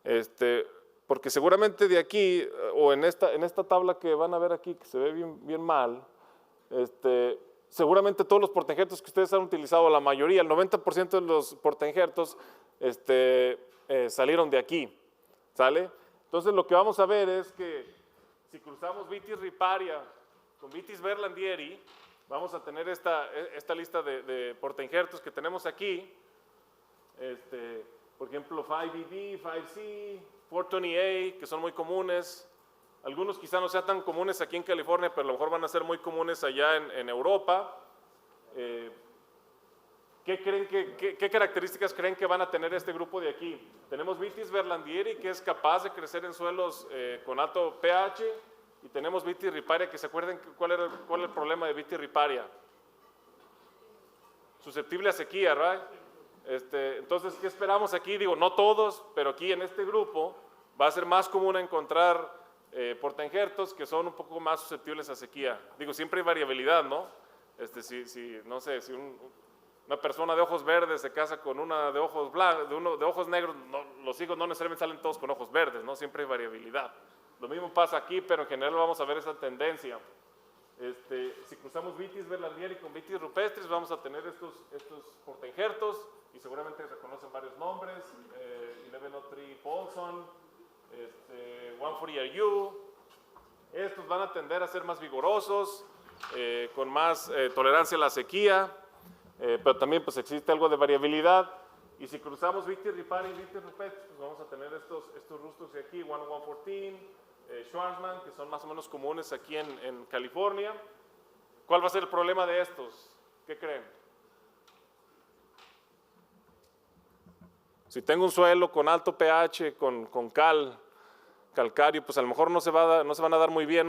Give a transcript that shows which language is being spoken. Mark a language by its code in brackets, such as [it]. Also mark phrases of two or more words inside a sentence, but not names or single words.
[es] Porque seguramente de aquí, o en esta tabla que van a ver aquí, que se ve bien mal, seguramente todos los portainjertos que ustedes han utilizado, la mayoría, el 90% de los portainjertos, salieron de aquí, ¿sale? Entonces lo que vamos a ver es que si cruzamos vitis riparia con vitis berlandieri, vamos a tener esta lista de portainjertos que tenemos aquí, por ejemplo 5BB, 5C, 420A, que son muy comunes. Algunos quizá no sean tan comunes aquí en California, pero a lo mejor van a ser muy comunes allá en Europa. ¿Qué características creen que van a tener este grupo de aquí? Tenemos vitis berlandieri, que es capaz de crecer en suelos con alto pH, y tenemos vitis riparia, que se acuerden cuál era el problema de vitis riparia. Susceptible a sequía, ¿right? Entonces, ¿qué esperamos aquí? Digo, no todos, pero aquí en este grupo va a ser más común encontrar portainjertos que son un poco más susceptibles a sequía. Digo, siempre hay variabilidad, ¿no? No sé, si una persona de ojos verdes se casa con una de ojos blancos, de ojos negros, los hijos no necesariamente salen todos con ojos verdes, ¿no? Siempre hay variabilidad. Lo mismo pasa aquí, pero en general vamos a ver esa tendencia. Si cruzamos vitis berlandieri con vitis rupestris, vamos a tener estos portainjertos, y seguramente reconocen varios nombres, 1103 Paulson, 140RU. Estos van a tender a ser más vigorosos, con más tolerancia a la sequía, pero también pues existe algo de variabilidad. Y si cruzamos vitis riparia y vitis rupestris, pues vamos a tener estos rustos de aquí, 114, Schwarzman, que son más o menos comunes aquí en California. ¿Cuál va a ser el problema de estos? ¿Qué creen? Si tengo un suelo con alto pH, con calcario, pues a lo mejor no se van a dar muy bien, ¿no?